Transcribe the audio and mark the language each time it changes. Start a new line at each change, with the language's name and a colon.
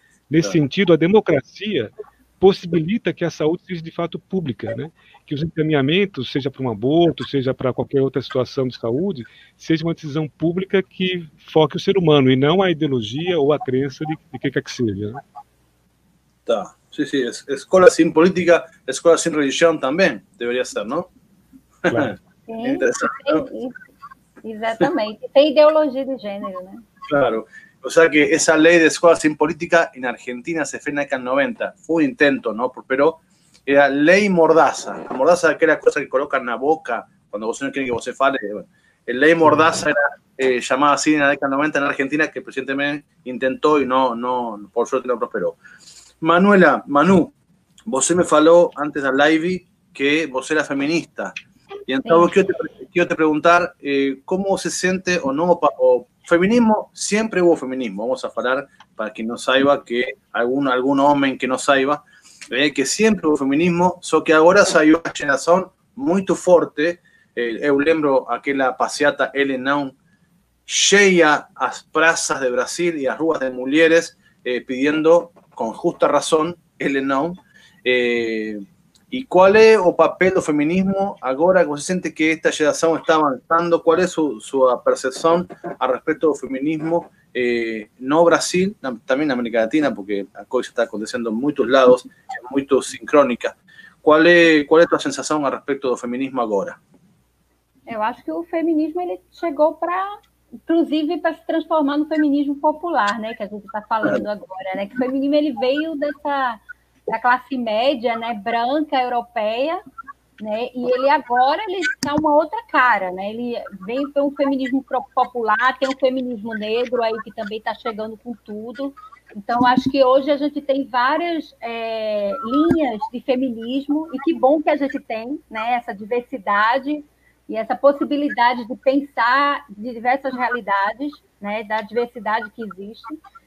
Portuguese: Nesse sentido, a democracia possibilita que a saúde seja de fato pública, né? Que os encaminhamentos, seja para um aborto, seja para qualquer outra situação de saúde, seja uma decisão pública que foque o ser humano e não a ideologia ou a crença de que quer que seja. Né? Tá.
Spanish: Sí, sí, escola sin política, escola sin religión también debería ser, ¿no? Claro.
Portuguese: Sim, exatamente. Tem ideologia de gênero, né? Claro.
Spanish: O sea que esa ley de escuela sin política en Argentina se fue en la década del 90. Fue un intento, ¿no? Pero era ley mordaza. La mordaza es aquella cosa que colocan en la boca cuando vos no quieren que vos se fale. Bueno, el ley mordaza era llamada así en la década del 90 en Argentina, que el presidente intentó y no, por suerte no prosperó. Manuela, Manu, vos me faló antes del live que vos eras feminista. Y entonces quiero te preguntar cómo se siente o no, o feminismo, siempre hubo feminismo. Vamos a hablar para quien no saiba, que algún hombre que no saiba, que siempre hubo feminismo, só que agora saiu uma geração muito forte.
Portuguese: Eu lembro aquela passeata Ele Não, cheia as praças de Brasil e as ruas de mulheres pidiendo, con justa razón, Ele Não.
Spanish: ¿Y cuál es o papel do feminismo agora que você sente que esta geração está avanzando? ¿Cuál es su percepción al respecto del feminismo?
Portuguese: No Brasil, también América Latina, porque a coisa está acontecendo en muchos lados, muy sincrónica.
Spanish: ¿Cuál es tu sensação a respecto do feminismo agora?
Portuguese: Eu acho que o feminismo ele chegou para, inclusive, para se transformar no feminismo popular, né? Que a gente está falando agora, né? Que o feminismo ele veio da classe média, né, branca, europeia, né, e ele agora dá uma outra cara, né, ele vem para um feminismo popular, tem um feminismo negro aí que também está chegando com tudo, então acho que hoje a gente tem várias linhas de feminismo, e que bom que a gente tem, né, essa diversidade e essa possibilidade de pensar de diversas realidades, né, da diversidade que existe.